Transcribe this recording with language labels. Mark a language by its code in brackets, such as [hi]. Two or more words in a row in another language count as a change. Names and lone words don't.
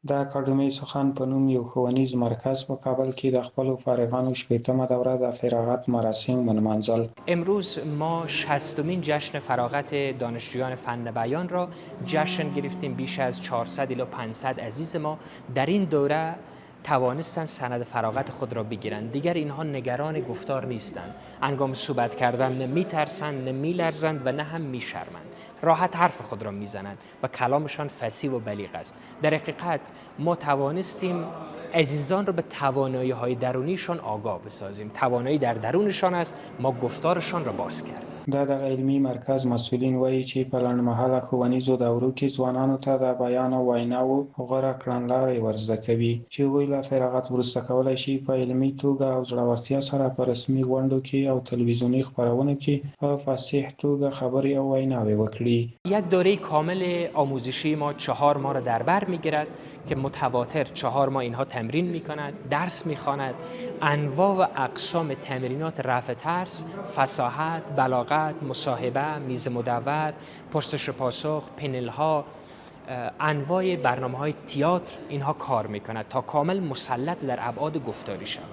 [ps] د اکاډمۍ سخن په نوم یو ښوونیز مرکز په کابل کې د خپلو فارغانو شپیتمه دوره د فراغت مراسم ونمانځل. [fa] امروز ما 60مین جشن فراغت دانشجویان فن بیان را جشن گرفتیم. بیش از 400 الی 500 عزیز ما در این دوره توانستند سند فراغت خود را بگیرند. دیگر اینها نگران گفتار نیستند. هنگام صحبت کردن نه میترسند، نه میلرزند و نه هم میشرمند. راحت حرف خود را میزنند و کلامشان فصیح و بلیغ است. در حقیقت ما توانستیم عزیزان را به توانایی‌های درونیشان آگاه بسازیم. توانایی در درونشان است، ما گفتارشان را باز کردیم. [ps] د دغه علمي مرکز مسؤلین وایي چې په لنډمهاله ښوونیزو دورو کې ځوانانو ته د بیان او ویناوو غوره کړنلارې ورزده کوي چې هغوی له فراغت وروسته کولی شي په علمي توګه او زړورتیا سره په رسمي غونډو کې او تلویزیوني خپرونو کې په فصیح توګه خبرې او ویناوې وکړي. [fa] یک دوره کامل آموزشی ما 4 ماه را در بر میگیرد که متواتر 4 ماه اینها تمرین میکند، درس میخواند، انواع و اقسام تمرینات رفع ترس، فصاحت، بلاغت، مصاحبه، میز مدور، پرسش و پاسخ، پنل ها، انواع برنامه های تئاتر اینها کار میکند تا کامل مسلط در ابعاد گفتاری شود.